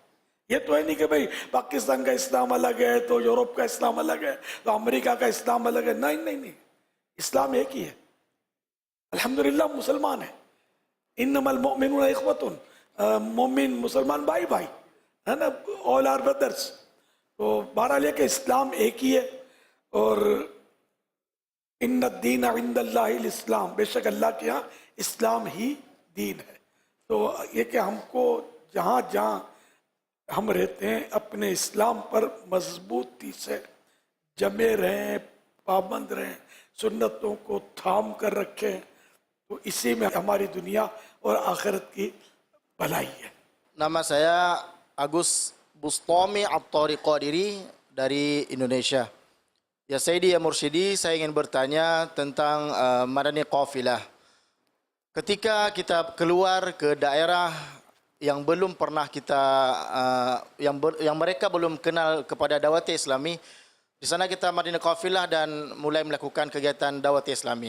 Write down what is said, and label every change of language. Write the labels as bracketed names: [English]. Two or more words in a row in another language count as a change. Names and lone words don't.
[Urdu] یہ تو ہے نہیں کہ بھئی پاکستان کا اسلام الگ ہے تو یورپ کا اسلام الگ ہے تو امریکہ کا اسلام الگ ہے. نہیں, اسلام ایک ہی ہے. الحمدللہ مسلمان ہیں, [Arabic] انما المؤمنون اخوۃ, [Urdu] مومن مسلمان بھائی ہے نا, [English] all are brothers. [Urdu] تو بہرحال یہ کہ اسلام ایک ہی ہے, اور [Arabic] ان الدین عند اللہ الاسلام, [Urdu] بے شک اللہ کے ہاں اسلام ہی دین ہے. تو یہ کہ ہم کو جہاں جہاں ہم رہتے ہیں اپنے اسلام پر مضبوطی سے جمے رہیں، پابند رہیں، سنتوں کو تھام کر رکھیں، تو اسی میں ہماری دنیا اور آخرت کی بھلائی ہے. [Indonesian] Nama saya Agus Bustami At-Tariq Qadiri dari Indonesia. [Arabic] يا سيدي يا مرشدي, [Indonesian] saya ingin bertanya tentang Madani Qafilah. Ketika kita keluar ke daerah yang belum pernah kita yang mereka belum kenal kepada dawat Islami, di sana kita Madani Qafilah dan mulai melakukan kegiatan dawat Islami.